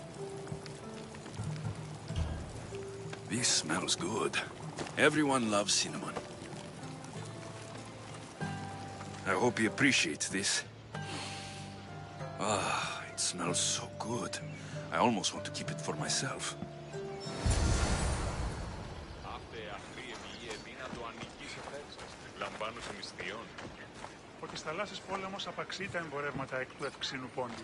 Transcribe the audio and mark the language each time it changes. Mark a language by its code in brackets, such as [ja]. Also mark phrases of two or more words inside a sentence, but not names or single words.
[en] This smells good. Everyone loves cinnamon. I hope he appreciates this. Ah, it smells so good. I almost want to keep it for myself. [el] Ο της θαλάσσης πόλεμος απαξεί τα εμπορεύματα εκ του ευξήνου πόντου.